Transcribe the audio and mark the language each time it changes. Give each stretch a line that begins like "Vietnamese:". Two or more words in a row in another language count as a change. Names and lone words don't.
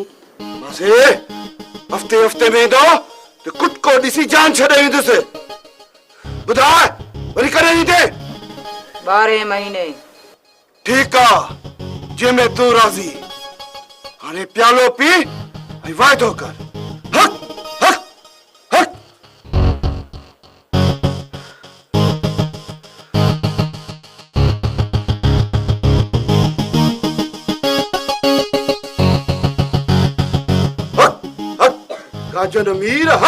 Sindhi: बसि हफ़्ते हफ़्ते में ईंदो त कुटको ॾिसी जान छॾे ईंदुसि। ॿुधाए वरी करे ईंदे? 12 महीने। ठीकु आहे जंहिंमें तूं राज़ी। हाणे प्यालो पी ऐं वाइदो कर। हक हक हक हक हक गाजन मीर हक।